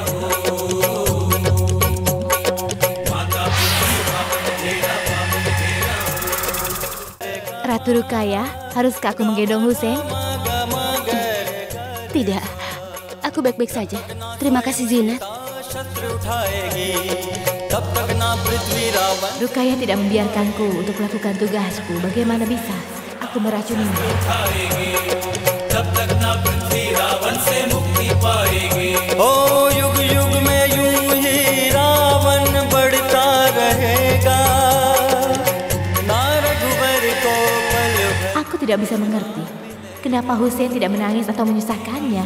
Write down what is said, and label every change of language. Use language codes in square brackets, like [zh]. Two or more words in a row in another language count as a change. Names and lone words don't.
[id] Ratu Rukaya, haruskah aku menggendong Hussein? Tidak, aku baik-baik saja. Terima kasih, Zinat. Rukaya tidak membiarkanku untuk melakukan tugasku. Bagaimana bisa? Aku meracunimu. [hi] Oh, युग-युग में यूं ही रावण बढ़ता रहेगा. [id] Aku tidak bisa mengerti kenapa Hussein tidak menangis atau menyusahkannya.